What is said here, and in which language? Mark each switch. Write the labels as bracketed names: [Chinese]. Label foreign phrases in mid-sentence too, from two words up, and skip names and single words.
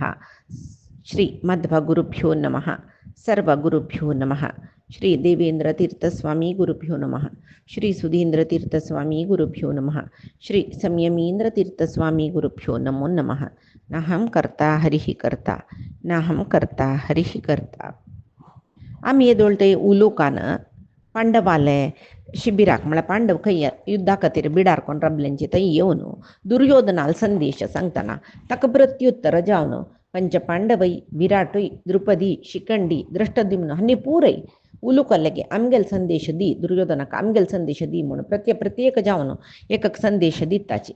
[Sanskrit] श्रीमद्भगुरुभ्यो नमः. सर्वगुरुभ्यो नमः. श्री देवेंद्रतीर्थस्वामी गुरुभ्यो नमः. श्री सुधींद्रतीर्थस्वामी गुरुभ्यो नमः. श्री संयमींद्रतीर्थस्वामी गुरुभ्यो नमो नमः. नाहं कर्ता हरिः कर्ता नाहं कर्ता हरिः कर्ता. [Konkani] आम्ही येदोळते उलोकानं पांडवाले शिबिराक म्हळ्यार पांडव खंय युद्धा खातीर बिडारकोन राबल्यांचे थंय येवन दुर्योधनाल संदेश सांगतना ताका प्रत्युत्तर जावन पंचपांडवय विराटय द्रुपदी शिखंडी दृष्टद्युम्न हांणी पुरय उलोकालेगे आमगेल संदेश दी दुर्योधनाक आमगेल संदेश दी म्हणून प्रत्येक जावन एक संदेश दिताची.